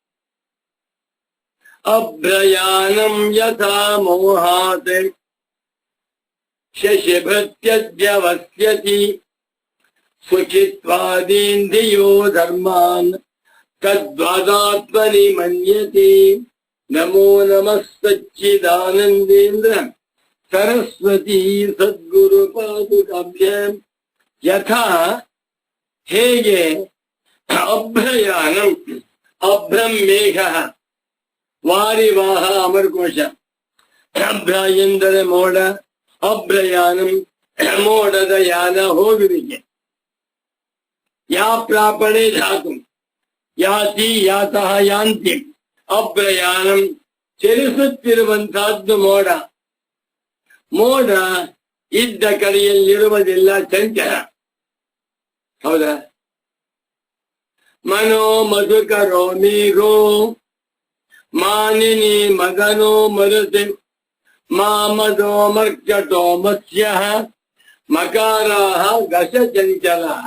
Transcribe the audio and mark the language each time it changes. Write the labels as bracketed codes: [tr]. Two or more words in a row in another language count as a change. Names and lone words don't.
[sa] ಅಭ್ರಯಾನಂ ಯಥಾ ಮೋಹಾತ್ ಶಶಿಭೃತ್ಯದ್ಯವಸ್ಯತಿ ಸುಖಿತ್ವಾದೀಂದ್ರಿಯೋ ಧರ್ಮಾನ್ ತದ್ವಾದಾತ್ಮನಿ ಮನ್ಯತೆ. ನಮೋ ನಮಃ ಸಚ್ಚಿದಾನಂದೇಂದ್ರ ಸರಸ್ವತಿ ಸದ್ಗುರು ಪಾದುಕಾಭ್ಯಾಂ. ಯಥಾ ಹೇಗೆ, ಅಭ್ರಯಾನಂ, ಅಭ್ರಂ ಮೇಘ, ವಾರಿವಾಹ ಅಮರಕೋಶ. [kn] ಅಭ್ರ ಎಂದರೆ ಮೋಡ, ಅಭ್ರಯಾನಂ ಮೋಡದ ಯಾನ, ಹೋಗುವಿಕೆ. [sa] ಯಾ ಪ್ರಾಪಣೆ ಧಾತು, ಯಾತಿ ಯಾತಃ ಯಾಂತಿ. [kn] ಅಭ್ರಯಾನಂ ಚಲಿಸುತ್ತಿರುವಂತಹದ್ದು ಮೋಡ. ಮೋಡ ಇದ್ದ ಕಡೆಯಲ್ಲಿರುವುದಿಲ್ಲ, ಚಂಚಲ. ಹೌದಾ? [sa] ಮನೋ ಮಧುಕರೋ ಮೇಘೋ ಮಾನಿನಿ ಮದನೋ ಮರುತಿ ಮಾಮದೋ ಮರ್ಕಟೋ ಮತ್ಸ್ಯ ಮಕಾರಾಹ ಗಸ ಚಂಚಲ.